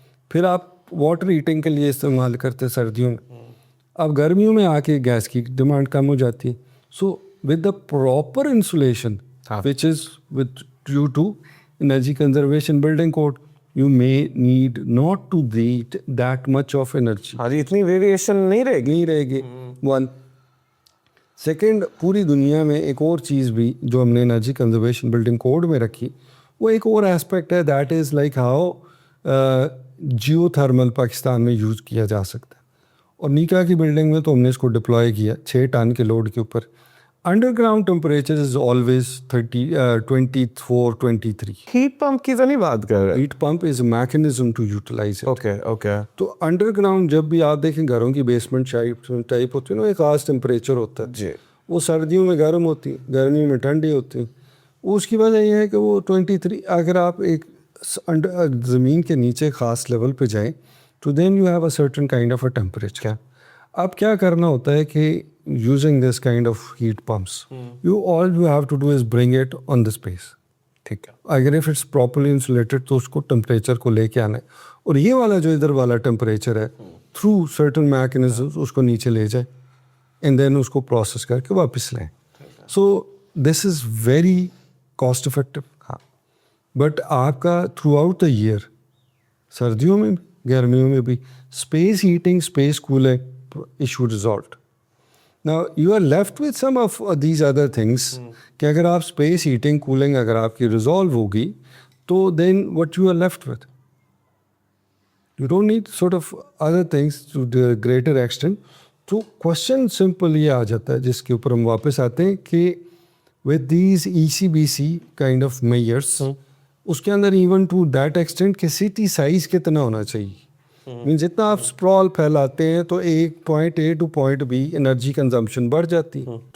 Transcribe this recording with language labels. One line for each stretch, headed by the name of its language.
Urdu: پھر آپ water heating کے لیے استعمال کرتے سردیوں میں. اب گرمیوں میں آ کے گیس کی ڈیمانڈ کم ہو جاتی ہے.
English: So with the proper insulation which is with due to energy conservation building code, you may need not to need that much of energy.
Urdu: ہاں جی, اتنی ویریشن نہیں رہے گی.
English: One.
Urdu: سیکنڈ, پوری دنیا میں ایک اور چیز بھی جو ہم نے انرجی کنزرویشن بلڈنگ کوڈ میں رکھی, وہ ایک اور ایسپیکٹ ہے,
English: that is like how
Urdu: Jio thermal Pakistan میں یوز کیا جا سکتا ہے. اور نیکا کی بلڈنگ میں تو ہم نے اس کو ڈپلوائے کیا 6 ٹن کے لوڈ کے اوپر.
English: Underground temperature is always 24, 23.
Urdu: Heat pump کی تو نہیں بات کر رہے؟
English: Heat pump is a mechanism to utilize it. Okay okay.
Urdu: تو انڈر گراؤنڈ جب بھی آپ دیکھیں گھروں کی بیسمنٹ ٹائپ ہوتی ہے نا، ایک خاص ٹیمپریچر ہوتا ہے. جی. وہ سردیوں میں گرم ہوتی، گرمیوں میں ٹھنڈی ہوتی. اس کی وجہ یہ ہے کہ وہ 23، اگر آپ ایک زمین کے نیچے خاص لیول پہ جائیں تو
English: Then you have a certain kind of a temperature.
Urdu: اب کیا کرنا ہوتا ہے کہ
English: Using this kind of heat pumps all you have to do is bring it on the space.
Urdu: ٹھیک ہے. اگر
English: if it's properly insulated
Urdu: تو اس کو ٹیمپریچر کو لے کے آنا ہے، اور یہ والا جو ادھر والا ٹیمپریچر ہے تھرو سرٹن میکنزمز اس کو نیچے لے جائے اینڈ دین اس کو پروسیس کر کے واپس لیں.
English: So this is very cost effective.
Urdu: ہاں، بٹ آپ کا
English: throughout the year,
Urdu: سردیوں میں بھی گرمیوں میں بھی، space heating space cooling issue resolved.
English: Now you are left with some of these other things
Urdu: کہ اگر آپ اسپیس ہیٹنگ کولنگ اگر آپ کی ریزالو ہوگی تو
English: Then what you are left with. You don't need sort of other things to the greater extent.
Urdu: تو question simple یہ آ جاتا ہے جس کے اوپر ہم واپس آتے ہیں کہ
English: with these ECBC kind of measures
Urdu: اس کے اندر
English: even to that extent
Urdu: کہ سٹی سائز کتنا ہونا چاہیے. جتنا آپ اسپرال پھیلاتے ہیں تو ایک point a to point B energy consumption بڑھ جاتی ہے.